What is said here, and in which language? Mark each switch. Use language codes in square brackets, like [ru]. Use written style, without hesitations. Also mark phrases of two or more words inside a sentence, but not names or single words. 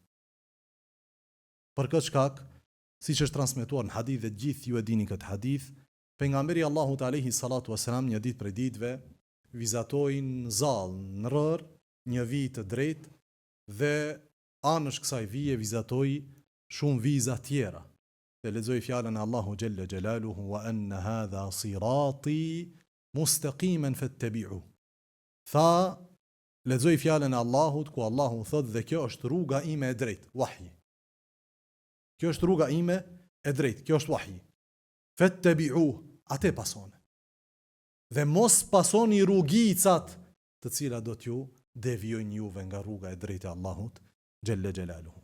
[sq] Për këtë shkak, siç është transmetuar në hadith dhe gjithë ju e dini këtë hadith, pejgamberi Allahut [ar] عليه الصلاة والسلام [sq] një ditë prej ditëve vizatoi në zallë, në rër, një vijë të drejtë dhe anësh kësaj vije vizatoi shumë viza tjera. Dhe lexoi fjalën e Allahu [ar] جل جلاله, وأن هذا صراطي مستقيما فاتبعوا. [sq] Tha, lexoi fjalën e Allahut ku Allahu thot dhe kjo është rruga ime e drejtë, wahi. Kjo është rruga ime e drejtë, kjo është wahi. Fattabi'u, atë pasoni. Dhe mos pasoni rrugicat të cilat do t'ju devijojnë juve nga rruga e drejtë e Allahut [ar] جل جلاله.